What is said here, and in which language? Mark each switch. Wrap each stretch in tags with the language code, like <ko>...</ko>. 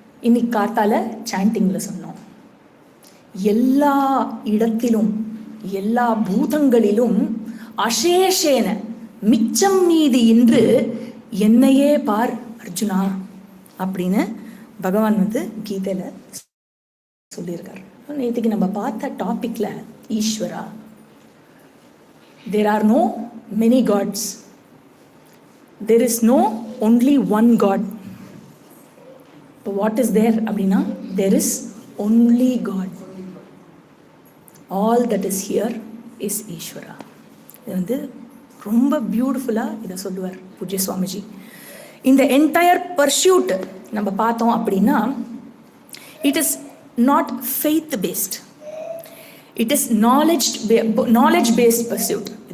<ta>இன்னைக்கு காத்தால சாண்டிங்கில் சொன்னோம். எல்லா இடத்திலும் எல்லா பூதங்களிலும் அசேஷேன மிச்சம் மீதி இன்று என்னையே பார் அர்ஜுனா அப்படின்னு பகவான் கீதையில் சொல்லியிருக்கார். நேற்றுக்கு நம்ம பார்த்த டாபிக்ல</ta> <en>Eswara, there are no many gods, there is no only one god. But what is there</en> <ta>அப்படின்னா</ta> <en>there is only God. All that is here is Ishwara.</en> <ta>இது ரொம்ப பியூட்டிஃபுல்லாக இதை சொல்லுவார் பூஜ்ய சுவாமிஜி.</ta> <en>இந்த entire pursuit</en> <ta>நம்ம பார்த்தோம் அப்படின்னா</ta> <en>It is not faith based, it is knowledge based pursuit.</en>